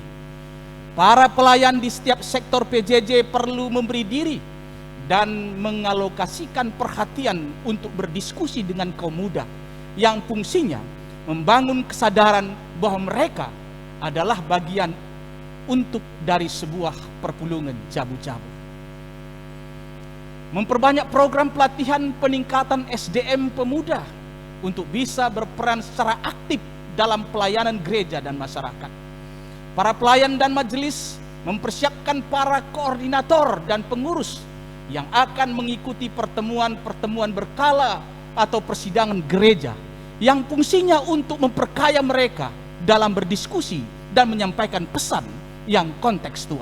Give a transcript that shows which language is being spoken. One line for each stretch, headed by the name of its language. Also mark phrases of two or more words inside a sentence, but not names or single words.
Indonesian: Para pelayan di setiap sektor PJJ perlu memberi diri dan mengalokasikan perhatian untuk berdiskusi dengan kaum muda yang fungsinya membangun kesadaran bahwa mereka adalah bagian untuk dari sebuah
Batak Karo: perpulungan jabu-jabu.
Indonesian: Memperbanyak program pelatihan peningkatan SDM pemuda untuk bisa berperan secara aktif dalam pelayanan gereja dan masyarakat. Para pelayan dan majelis mempersiapkan para koordinator dan pengurus yang akan mengikuti pertemuan-pertemuan berkala atau persidangan gereja yang fungsinya untuk memperkaya mereka dalam berdiskusi dan menyampaikan pesan yang kontekstual.